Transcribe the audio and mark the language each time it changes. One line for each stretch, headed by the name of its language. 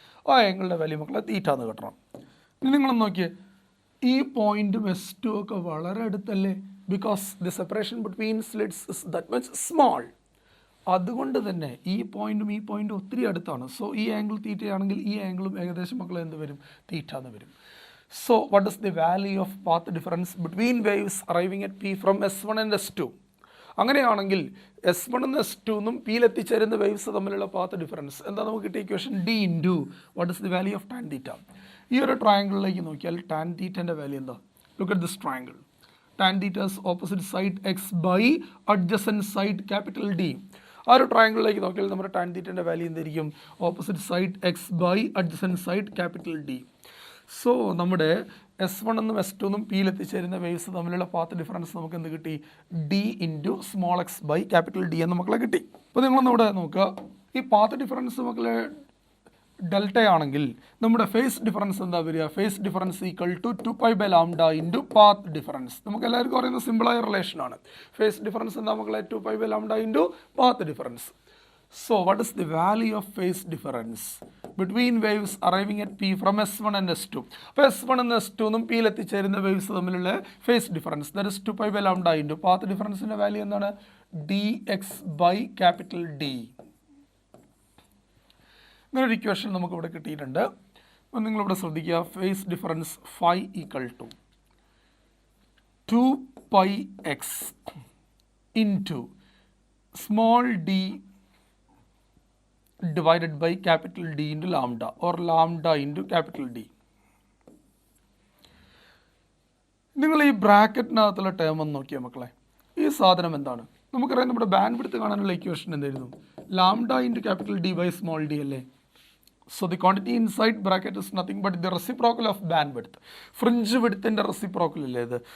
Malayalam: ആ ആംഗിളിൻ്റെ വാല്യൂ മക്കളെ തീറ്റ എന്ന് കിട്ടണം. ഇനി നിങ്ങളൊന്ന് നോക്കിയേ, ഈ പോയിൻറ്റും S2 ഒക്കെ വളരെ അടുത്തല്ലേ?
English: Because the separation between slits is that much small.
Malayalam: അതുകൊണ്ട് തന്നെ ഈ പോയിൻറ്റും ഈ പോയിൻറ്റും ഒത്തിരി അടുത്താണ്. സോ ഈ ആംഗിൾ തീറ്റയാണെങ്കിൽ ഈ ആംഗിളും ഏകദേശം മക്കളെ എന്ത് വരും? തീറ്റ എന്ന് വരും.
English: So what is the value of path difference between waves arriving at P from S1 and S2?
Malayalam: അങ്ങനെയാണെങ്കിൽ S1 എന്നും S2 എന്നും പിയിൽ എത്തിച്ചേരുന്ന വേവ്സ് തമ്മിലുള്ള പാത്ത് ഡിഫറൻസ് എന്താ നമുക്ക് കിട്ടിയ equation D into
English: What is the value of tan theta.
Malayalam: ഈ ഒരു ട്രയാങ്കിളിലേക്ക് നോക്കിയാൽ ടാൻ തീറ്റൻ്റെ വാല്യൂ എന്താ?
English: Look at this triangle. Tan theta's opposite side x by adjacent side capital D.
Malayalam: ആ ഒരു ട്രയാങ്കിളിലേക്ക് നോക്കിയാൽ നമ്മുടെ ടാൻ തീറ്റൻ്റെ വാല്യൂ എന്തായിരിക്കും?
English: Opposite side x by adjacent side capital D.
Malayalam: So നമ്മുടെ S1 എന്നും S2 എന്നും പിയിൽ എത്തിച്ചേരുന്ന വേവ്സ് തമ്മിലുള്ള പാത്ത് ഡിഫറൻസ് നമുക്ക് എന്ത് കിട്ടി? D into small X by capital D എന്ന് മക്കളെ കിട്ടി. അപ്പോൾ നിങ്ങളൊന്നിവിടെ നോക്കുക, ഈ പാത്ത് ഡിഫറൻസ് മക്കളെ ഡെൽറ്റ ആണെങ്കിൽ നമ്മുടെ ഫേസ് ഡിഫറൻസ് എന്താ വരിക?
English: Phase difference equal to 2π lambda into path difference.
Malayalam: നമുക്ക് എല്ലാവർക്കും അറിയുന്ന സിമ്പിളായ റിലേഷനാണ്. ഫേസ് ഡിഫറൻസ് എന്താ മക്കളെ? 2π lambda into path difference.
English: So what is the value of phase difference between waves arriving at P from S1 and S2?
Malayalam: അപ്പോൾ S1 and S2 എന്നും പിയിൽ എത്തിച്ചേരുന്ന waves തമ്മിലുള്ള phase difference that is 2π lambda into path ഡിഫറൻസിൻ്റെ value എന്താണ്?
English: dx by capital D.
Malayalam: ഇങ്ങനൊരു equation നമുക്കിവിടെ കിട്ടിയിട്ടുണ്ട്. അപ്പോൾ നിങ്ങളിവിടെ ശ്രദ്ധിക്കുക,
English: Phase difference phi equal to 2πx into small D divided by capital D into lambda or lambda into capital D.
Malayalam: നിങ്ങൾ ഈ ബ്രാക്കറ്റിനകത്തുള്ള term ഒന്ന് നോക്കിയാൽ മക്കളെ, ഈ സാധനം എന്താണ്? നമുക്കറിയാം നമ്മുടെ ബാൻഡ് വിഡ്ത്ത് കാണാനുള്ള ഇക്വേഷൻ എന്തായിരുന്നു? Lambda into capital D by small D അല്ലേ?
English: So the quantity inside bracket is nothing but the reciprocal of band width.
Malayalam: Fringe വിഡ്ത്തിൻ്റെ reciprocal അല്ലേ ഇത്?